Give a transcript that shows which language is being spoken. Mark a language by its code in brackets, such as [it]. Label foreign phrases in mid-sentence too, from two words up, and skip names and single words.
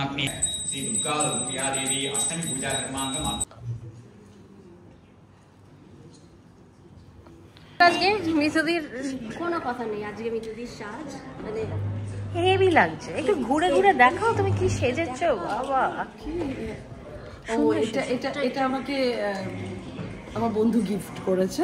[sa] अग्नि श्री दुर्गा रूपिया देवी अष्टमी पूजा कर्मांगम। [bn] আজকে মিতুদির কোনো কথা নেই, আজকে মিতুদির সাজ মানে হেভি লাগছে। একটু ঘুরে ঘুরে দেখাও তুমি কি সেজেছো। বাবা, ও এটা এটা এটা আমাকে আমার বন্ধু গিফট করেছে।